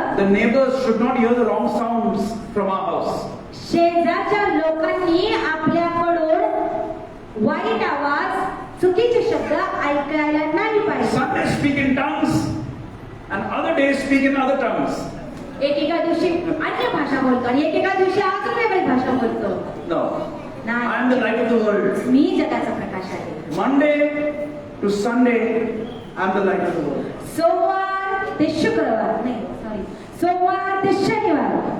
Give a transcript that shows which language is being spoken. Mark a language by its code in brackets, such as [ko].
[en] the neighbors should not hear the wrong sounds from our house. [mr] शेजारच्या लोकांनी आपल्याकडून वाईट आवाज, चुकीचे शब्द ऐकायला नाही पाहिजे. [en] Some may speak in tongues and other days speak in other tongues. [mr] एकेका दिवशी अन्य भाषा बोलतो आणि एकेका दिवशी अजून वेगळी भाषा बोलतो. [en] No. [mr] नाही. [en] I am the light of the world. [mr] मी जगाचा प्रकाश आहे. [en] Monday to Sunday, I am the light of the world. [mr] सोमवार ते शुक्रवार नाही, सॉरी, सोमवार ते शनिवार